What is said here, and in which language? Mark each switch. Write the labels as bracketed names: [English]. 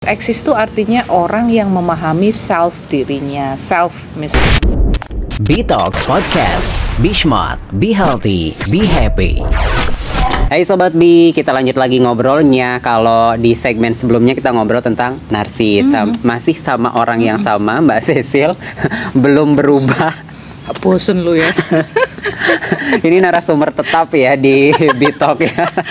[Indonesian] Eksis itu artinya orang yang memahami self dirinya, self misalnya. [English] Bitalk Podcast, Be Smart, Be Healthy, Be Happy. [Indonesian] Hai Sobat Bi, kita lanjut lagi ngobrolnya. Kalau di segmen sebelumnya kita ngobrol tentang narsis, masih sama orang yang sama, Mbak Cecil, belum berubah. Bosen lu ya. Ini narasumber tetap ya di Bitalk ya.